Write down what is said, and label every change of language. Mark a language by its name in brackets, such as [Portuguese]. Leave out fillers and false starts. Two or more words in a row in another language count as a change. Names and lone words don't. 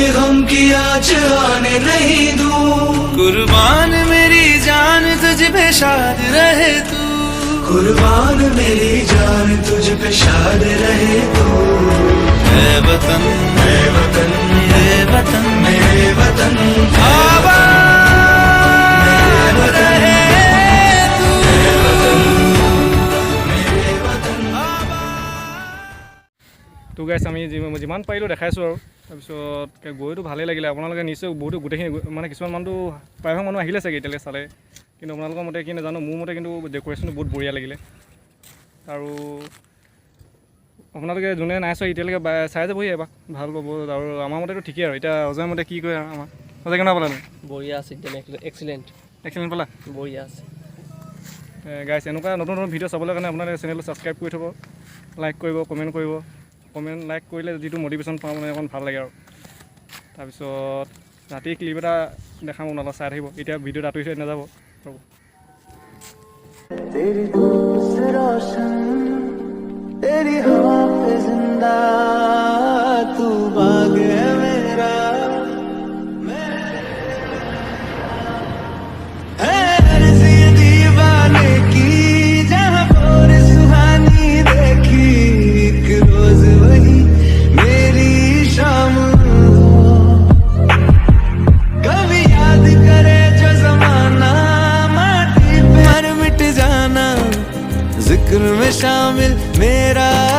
[Hindi] गम की आँच आने नहीं दूं, कुर्बान मेरी जान तुझ पे शाद रहे तू, कुर्बान मेरी जान तुझ पे शाद रहे तू, ऐ वतन मेरे वतन मेरे वतन मेरे वतन आबाद रहे तू, मेरे वतन मेरे वतन आबाद। [Assamese] তো গাইছ আমি যিমান পাৰিলোঁ দেখাইছোঁ আৰু তাৰপিছত গৈতো ভালেই লাগিলে। আপোনালোকে নিশ্চয় বহুতো গোটেইখিনি মানে কিছুমান মানুহটো প্ৰায়ভাগ মানুহ আহিলে চাগে এতিয়ালৈকে চালে, কিন্তু আপোনালোকৰ মতে কি নাজানো, মোৰ মতে কিন্তু ডেক'ৰেশ্যনটো বহুত বঢ়িয়া লাগিলে। আৰু আপোনালোকে যোনে নাই চোৱা এতিয়ালৈকে চাই যাবহি এবাৰ, ভাল পাব। আৰু আমাৰ মতেতো ঠিকেই আৰু এতিয়া অজয় মতে কি কয় আৰু আমাৰ অজয় কেনেকুৱা পালে? বঢ়িয়া আছে একদম, এক্সিলেণ্ট এক্সিলেণ্ট পালা? বঢ়িয়া আছে। গাইছ এনেকুৱা নতুন নতুন ভিডিঅ' চাবলৈ কাৰণে আপোনালোকে চেনেলটো ছাবস্ক্ৰাইব কৰি থ'ব, লাইক কৰিব, কমেণ্ট কৰিব। কমেণ্ট লাইক কৰিলে যিটো মটিভেশ্যন পাওঁ মানে অকণ ভাল লাগে আৰু। তাৰপিছত ৰাতি ক্লিপ এটা দেখাম, আপোনালোকে চাই থাকিব। এতিয়া ভিডিঅ'ত আঁতৰি থৈ নাযাব। ৰ'ব। [Hindi] तेरी धूप से रोशन तेरी हवा पे जिंदा तू बाग है मेरा, है अर्ज़ी दीवाने की जहाँ और सुहानी देखी, एक रोज वही मेरी शाम हो, कभी याद करे जो जमाना माटी पे मर मिट जाना, जिक्र में शामिल मेरा